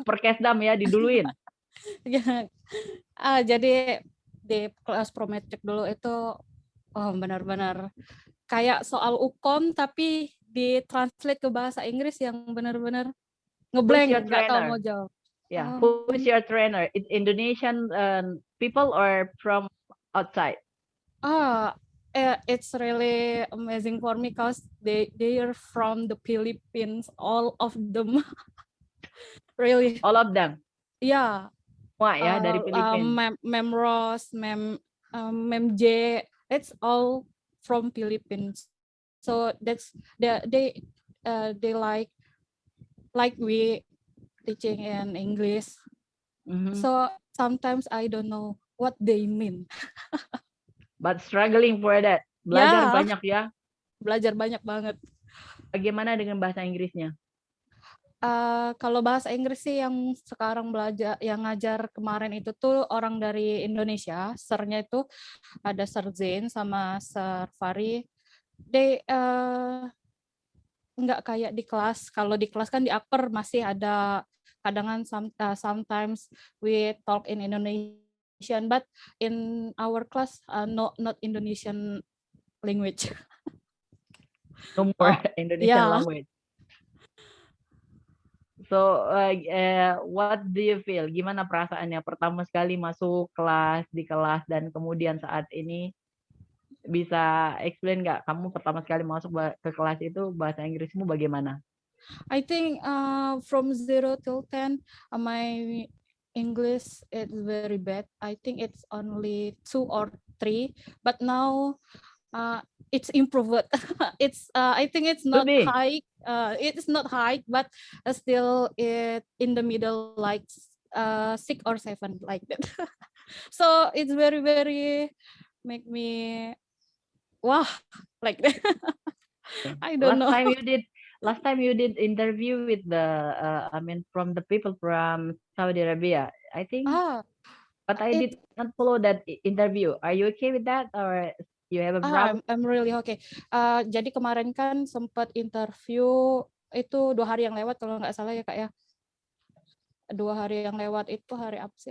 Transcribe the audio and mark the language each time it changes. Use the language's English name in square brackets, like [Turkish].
[Indonesian] Perkesdam ya diduluin. jadi di kelas prometrik dulu itu benar-benar kayak soal ukom tapi ditranslate ke bahasa Inggris yang benar-benar ngeblank, nggak tahu mau jawab. [English] Yeah, who is your trainer? It's Indonesian people or from outside? It's really amazing for me because they are from the Philippines, all of them. Really. All of them? Yeah. [Indonesian] Wah ya dari Filipina. [English] Mem Rose, Mem J, it's all from Philippines. So that's they like we teaching in English. Mhm. So sometimes I don't know what they mean. But struggling for that. [Indonesian] Belajar Ya, banyak ya. belajar banyak banget. Bagaimana dengan bahasa Inggrisnya? Kalau bahasa Inggris sih yang sekarang belajar, yang ngajar kemarin itu tuh orang dari Indonesia. Sernya itu ada Sir Zain sama Sir Fari. [English] They [Indonesian] nggak kayak di kelas. Kalau di kelas kan di upper masih ada kadangan [English] sometimes we talk in Indonesian, but in our class not Indonesian language. No more Indonesian [Indonesian] Ya. [English] language. So, what do you feel? [Indonesian] Gimana perasaannya pertama sekali masuk kelas di kelas dan kemudian saat ini bisa explain nggak kamu pertama sekali masuk ke kelas itu bahasa Inggrismu bagaimana? [English] I think from 0 till 10, my English is very bad. I think it's only 2 or 3, but now it's improved. I think it's not [Indonesian] Lebih. [English] high. It's not high, but still it in the middle, like 6 or 7, like that. So it's very very make me wah, like that. I don't know. Last time you did interview with from the people from Saudi Arabia, I think. But I did not follow that interview. Are you okay with that, or you have a problem? I'm really okay. [Indonesian] Jadi kemarin kan sempat interview itu 2 hari yang lewat kalau nggak salah ya Kak ya. 2 hari yang lewat itu hari apa sih?